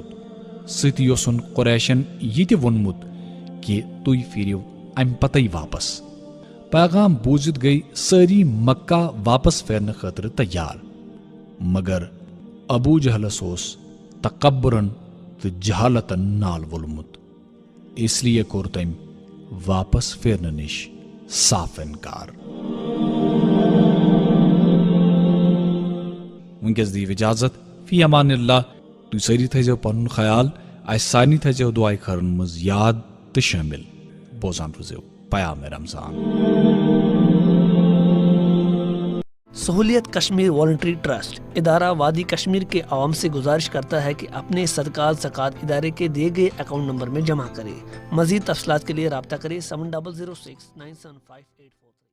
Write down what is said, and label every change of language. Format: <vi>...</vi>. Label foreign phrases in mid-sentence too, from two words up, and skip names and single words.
<ks>سۭتی اوسُن قریشن یہِ تہِ ووٚنمُت کہ تُہۍ پھیرِو امہِ پتے واپس. پیغام بوٗزِتھ گٔیہِ سٲری مکہ واپس پھیرنہٕ خٲطرٕ تیار. مگر ابو جہلس اوس تکبرن تہٕ جہالتن نال وولمُت. اس لیے کوٚر تٔمۍ واپس پھیرنہٕ نِش صاف انکار. وٕنکیٚس دِیِو اِجازت.</ks> <ar>فی امان اللہ.</ar> <ks>تُہۍ سٲری تھٲیزیو پنُن خیال. اَسہِ سارنٕے تھٲیزیو دُعاے خٲرن منٛز یاد تہٕ شٲمِل. بوزان روٗزِو پیام رمضان.</ks> <ur>سہولیت کشمیر والنٹری ٹرسٹ ادارہ وادی کشمیر کے عوام سے گزارش کرتا ہے کہ اپنے صدقات زکوٰۃ ادارے کے دیے گئے اکاؤنٹ نمبر میں جمع کرے. مزید تفصیلات کے لیے رابطہ کریں 7006975884.</ur>